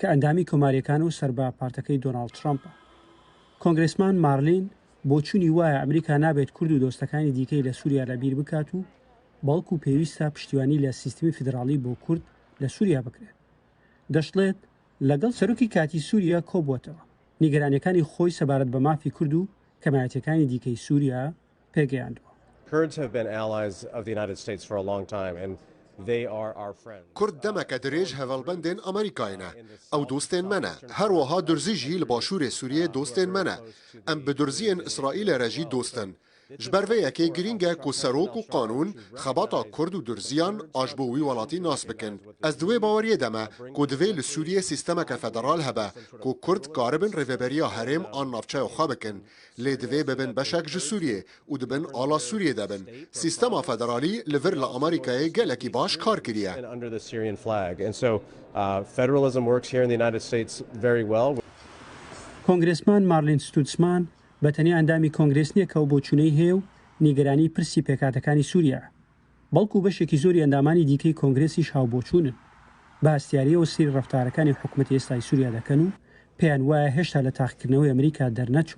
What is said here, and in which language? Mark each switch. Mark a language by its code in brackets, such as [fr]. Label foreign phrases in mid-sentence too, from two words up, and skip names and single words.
[ckb] ئەندامی کۆماریەکان و سەربا پارتەکەی دۆناڵد ترامپە کۆنگرێسمان مارلین بۆ چوونی وایە ئەمریکا نابێت کورد و دۆستەکانی دیکەی لە سووریا لەبیر بکات و بەڵکو پێویستە پشتیوانی لە سیستمی فیدراڵی بۆ کورد لە سووریا بکرێت دەشڵێت لەگەڵ سەرۆکی کاتی سووریا کۆبووەتەوە نیگەرانیەکانی خۆی سەبارەت بە مافی کورد و کەمایەتەکانی دیکەی سووریا پێگەیاندووە [en] Kurds have been allies of the United States for a long time, and they are our friends. [ku] كرد دمك دريج هفالبندن أمريكاينا أو دوستين منا هروها درزيجي لباشور سوريا دوستين منا أم بدرزين إسرائيل رجي دوستن جبروية كي جرينجا كو سروك و قانون خباطا كرد و درزيان آجبوي ولاتي ناس بكن از دوي باوريه دما كو دوي لسوريا سيستما كفدرال هبا كو كرد قاربن ريفبريا هرم آن نافچه و خوابكن لي دوي ببن بشك جو سوريا و دبن آلا سوريا دبن سيستما فدرالي لفر لأمريكا جالكي باش كار كريا [en] Under the Syrian flag, and so federalism works here in the United States very well. [ckb] کۆنگرێسمان مارلین ستوتسمان بەتەنیا ئەندامی کۆنگرێس نییە کە و بۆ چونەی هەیە و نیگەرانی پرسی پێکاتەکانی سووریا بەڵکو بەشێکی زۆری ئەندامانی دیکەی کۆنگرێسیش هاوبۆچوونن بە هەستیاریەوە سیر ڕەفتارەکانی حکوومەتی ئێستای سووریا دەکەن و پێیان وایە هێشتا لە تاقیکردنەوەی ئەمریکا دەرنەچووە